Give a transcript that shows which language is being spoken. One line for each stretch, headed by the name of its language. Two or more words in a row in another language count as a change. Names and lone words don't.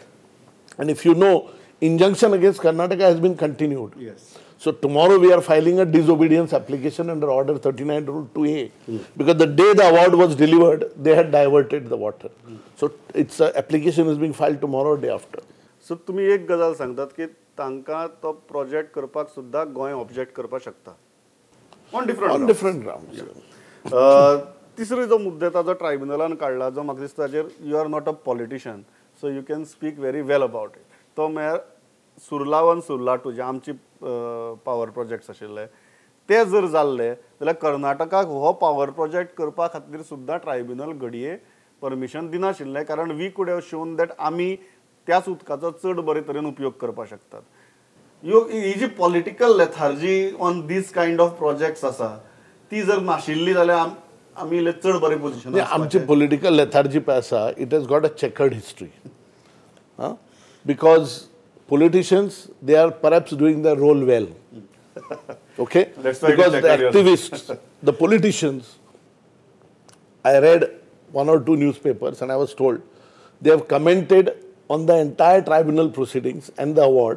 English: And if you know, injunction against Karnataka has been continued. Yes. So tomorrow we are filing a disobedience application under Order 39 Rule 2A. Because the day the award was delivered, they had diverted the water. So its application is being filed tomorrow or day after.
Konkani: So तुम्ही एक गजाल सांगतात की तांकां तो प्रोजेक्ट करपाक सुद्धा गोंय ऑब्जेक्ट करपाक शकता ऑन
English: different grounds.
Konkani: तिसरो जो मुद्दे जो ट्रायब्युनलान काडला जो म्हाका दिसता ताचेर
English: you are not a politician so you can speak very well about it
Konkani: तो म्हळ्यार सुर्लावन सुर्लाटू जे आमची
English: power projects
Konkani: आशिल्ले ते जर जाल्ले जाल्यार कर्नाटकाक हो
English: power project
Konkani: करपा खातीर सुद्धा ट्रायब्युनल घडये परमिशन दिनाशिल्लें कारण
English: we could have shown that
Konkani: आमी त्याच उदकाचो चड बरे तरेन उपयोग करपाक शकतात ही जी
English: political lethargy on this kind of projects
Konkani: आसा ती जर नाशिल्ली जाल्यार आमी चड बरे पोजिशन
English: आमची political lethargy
Konkani: पळय आसा
English: it has got a checkered history because politicians, they are perhaps doing their role well. Okay? Because the activists, the politicians, I read 1 or 2 newspapers and I was told they have commented on the entire tribunal proceedings and the award.